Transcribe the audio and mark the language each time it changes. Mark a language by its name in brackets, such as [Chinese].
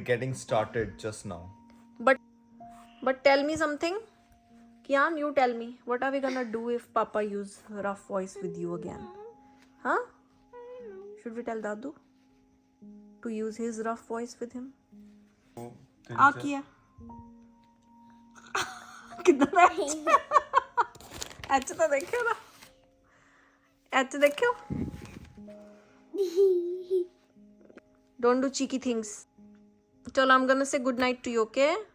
[English] getting started just now. But tell me something. Kian, you tell me. What are we gonna do if Papa use rough voice with you again? Huh? Should we tell Dadu to use his rough voice with him? [Punjabi] ਆ ਕੀ ਹੈ ਕਿੱਦਾਂ ਦਾ H ਤਾਂ ਦੇਖਿਓ ਨਾ H ਦੇਖਿਓ [English] don't do cheeky things. ਚਲੋ I'm gonna say good night to you, okay?